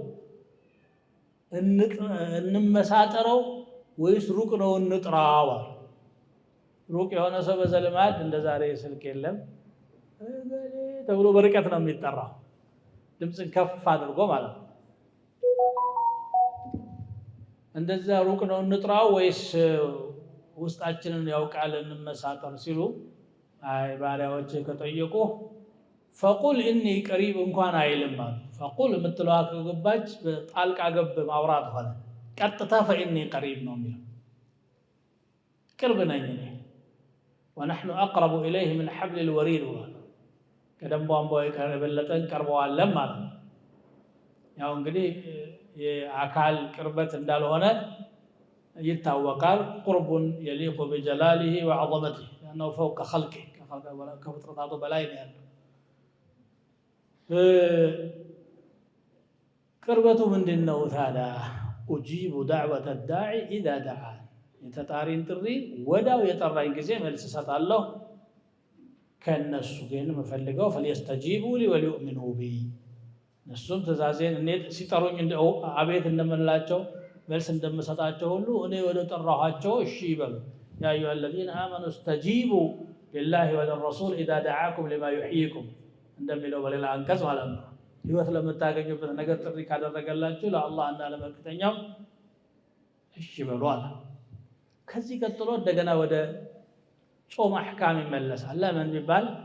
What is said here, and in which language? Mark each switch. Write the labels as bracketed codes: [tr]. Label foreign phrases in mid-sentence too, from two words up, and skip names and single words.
[am] እንመሳጠረው ወይስ ሩቅ ነው እንጥራው ሩቅ የሆነ ሰው በዘልማድ እንደ ዛሬ ስልክ የለም ተብሎ በርቀት ነው የሚጠራው ድምጽን ከፍ አድርጎ ማለት ነው እንደዛ ሩቅ ነው እንጥራው ወይስ ውስጣችንን ያውቃል እንመሳጠር ሲሉ አይ ባሪያዎች ከጠየቁ [ar] فقل اني قريب [am] እንኳን አይልም فقل የምትለዋ ከገባች ጣልቃ ገብ ማውራት ሆነ ቀጥታ [ar] فاني قريب [am] ነው የሚለው ቅርብ ነኝ እኔ [ar] ونحن اقرب اليه من حبل الوريد [am] ከደም ቧንቧ የበለጠን ቀርበዋለን ማለት ነው ያው እንግዲህ የአካል ቅርበት እንዳልሆነ ይታወቃል [ar] قرب يليق بجلاله وعظمته لانه فوق خلقه [am] ከፍጥረታቱ በላይ ነው ያለው ቅርበቱ ምንድነው ታዲያ [ar] اجيب دعوه الداعي اذا دعان [am] የተጣሪን ጥሪ ወዳው የጠራኝ ጊዜ መልስ ሰጣለሁ ከነሱ ግን መፈልገው [ar] فليستجيبوا لي وليؤمنوا بي [am] ነሱም ተዛዜን እኔ ሲጠሩኝ እንደው አቤት እንደምላቸው መልስ እንደምሰጣቸው ሁሉ እኔ ወደ ጠራኋቸው እሺ ይበሉ። [ar] يا أيها الذين آمنوا استجيبوا لله وللرسول إذا دعاكم لما يحييكم [am] እንደሚለው በሌላ አንቀጽ ማለት ነው። ህይወት ለምታገኙበት ነገር ጥሪ ካደረገላችሁ ለአላህና ለመልእክተኛው እሺ በሉ አለ። ከዚህ ቀጥሎ እንደገና ወደ ጾም አሕካም ይመለሳል። ለምን ቢባል